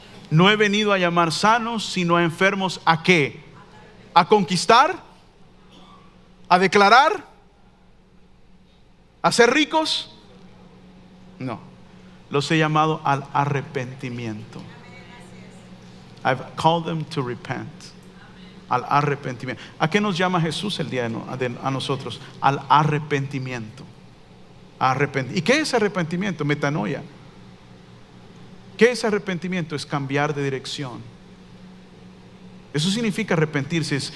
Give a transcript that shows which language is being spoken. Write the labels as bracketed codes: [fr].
[es] No he venido a llamar sanos, sino a enfermos. ¿A qué? ¿A conquistar? ¿A declarar? ¿A ser ricos? No. Los he llamado al arrepentimiento. [en] I've called them to repent. [es] Al arrepentimiento. ¿A qué nos llama Jesús el día a nosotros? Al arrepentimiento. ¿Y qué es arrepentimiento? Metanoia. ¿Qué es arrepentimiento? Es cambiar de dirección. Eso significa arrepentirse.